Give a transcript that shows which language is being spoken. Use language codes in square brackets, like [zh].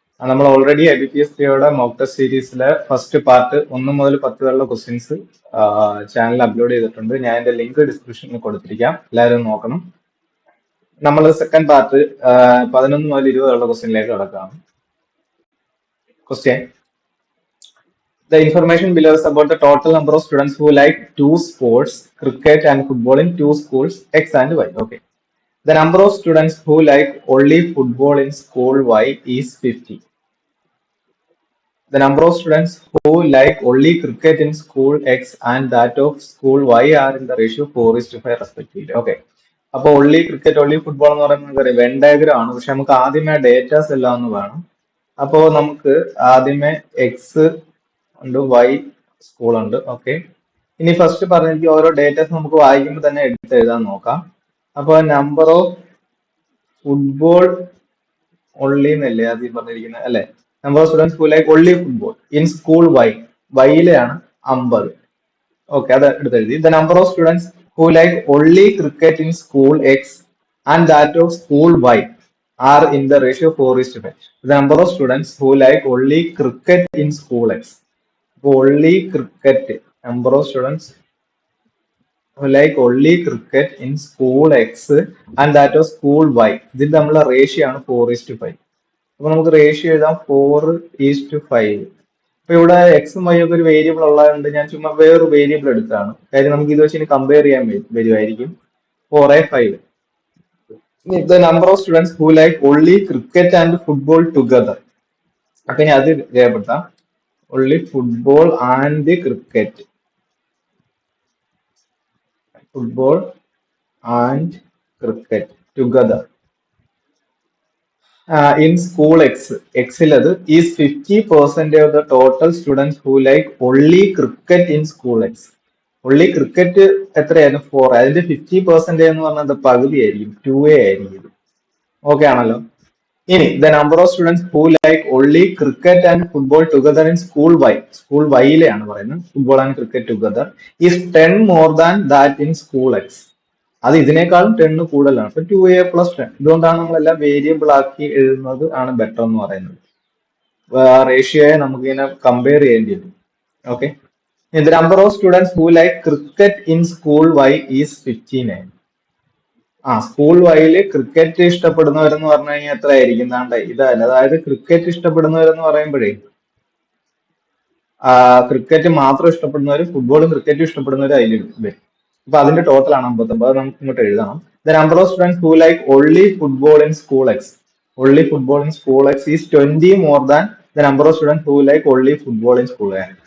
[ml] നമ്മൾ already IBPS POയുടെ mock test സീരീസിലെ first part 1 മുതൽ 10 വരെയുള്ള ക്വസ്റ്റ്യൻസ് ചാനലിൽ അപ്ലോഡ് ചെയ്തിട്ടുണ്ട്. ഞാൻ എന്റെ ലിങ്ക് ഡിസ്ക്രിപ്ഷനിൽ കൊടുത്തിരിക്കാം, എല്ലാവരും നോക്കണം. നമ്മൾ സെക്കൻഡ് പാർട്ട് 11 മുതൽ 20 വരെയുള്ള ക്വസ്റ്റ്യനിലേക്ക് കിടക്കുകയാണ്. [en] Question: The information below is about the total number of students who like two sports, cricket and football in two schools, X and Y. Okay. The number of students who like only football in school Y is 50. The number of students who like only cricket in school X and that of school Y are in the ratio 4:5 respectively. Okay. [ml] അപ്പോൾ [en] only cricket, only football [ml] എന്ന് പറയുന്നത് Venn diagram ആണ്. പക്ഷെ നമുക്ക് ആദ്യമേ datas എല്ലാം ഒന്ന് വേണം. അപ്പോൾ നമുക്ക് ആദ്യമേ എക്സ് ഉണ്ട്, വൈ സ്കൂൾ ഉണ്ട്. ഓക്കെ, ഇനി ഫസ്റ്റ് പറഞ്ഞിരിക്കും ഓരോ ഡേറ്റാസ് നമുക്ക് വായിക്കുമ്പോൾ തന്നെ എടുത്ത് എഴുതാൻ നോക്കാം. അപ്പൊ നമ്പർ ഓഫ് ഫുട്ബോൾ ഓൺലി എന്നല്ലേ ആദ്യം പറഞ്ഞിരിക്കുന്നത് അല്ലെ? [en] number of students who like only football in school Y, [ml] വൈയിലാണ് 50. Okay, അത് എടുത്ത് എഴുതി. [en] The number of students who like only cricket in school X and that of school Y are in the ratio 4:5. The number of students who like only cricket in school X. Only cricket, number of students who like only cricket in school X and that of school Y. [ml] ഇതിൽ നമ്മളെ ratio ആണ് 4:5. അപ്പൊ നമുക്ക് ratio എഴുതാം 4:5. അപ്പൊ ഇവിടെ എക്സും Y ഒക്കെ ഒരു വേരിയബിൾ ഉള്ളതുകൊണ്ട് ഞാൻ ചുമ്മാ വേറൊരു വേരിയബിൾ എടുത്താണ്. കാര്യം നമുക്ക് ഇത് വെച്ച് ഇനി കമ്പയർ ചെയ്യാൻ വരുമായിരിക്കും. 4:5. [en] The number of students who like only cricket and football together. [ml] അപ്പൊ ഇനി അത് രേഖപ്പെടുത്താം. [en] only football and cricket. Football and cricket together. In school X, Xiladu is 50% of the total students who like only cricket in school X. [ml] only cricket എത്രയായിരുന്നു 4. അതിന്റെ 50% എന്ന് പറഞ്ഞത് പകുതി ആയിരിക്കും, 2A ആയിരിക്കും. ഓക്കെ ആണല്ലോ. [en] ഇനി the number of students who like only cricket and football together in school Y, [ml] school വൈയിലെയാണ് പറയുന്നത്, [en] Football and cricket together is 10 more than that in school X. [ml] അത് ഇതിനേക്കാളും 10 കൂടുതലാണ്. അപ്പൊ 2A plus 10. ഇതുകൊണ്ടാണ് നമ്മളെല്ലാം വേരിയബിൾ ആക്കി എഴുതുന്നത് ആണ് ബെറ്റർ എന്ന് പറയുന്നത്. റേഷ്യോയെ നമുക്ക് ഇങ്ങനെ കമ്പയർ ചെയ്യേണ്ടി വരും. [en] Okay, the number of students who like cricket in school Y is 59. [ml] School വൈയില് cricket ഇഷ്ടപ്പെടുന്നവരെന്ന് പറഞ്ഞു കഴിഞ്ഞാൽ എത്ര ആയിരിക്കും? ഇതല്ല, അതായത് ക്രിക്കറ്റ് ഇഷ്ടപ്പെടുന്നവരെന്ന് പറയുമ്പോഴേ ക്രിക്കറ്റ് മാത്രം ഇഷ്ടപ്പെടുന്നവരും ഫുട്ബോളും ക്രിക്കറ്റും ഇഷ്ടപ്പെടുന്നവരും അതിൽ വരും. അപ്പൊ അതിന്റെ ടോട്ടൽ ആണ് 59. നമുക്ക് ഇങ്ങോട്ട് എഴുതണം. [en] The number of students who like only football in school X, only football in school X is 20 more than the number of students who like only football in school A.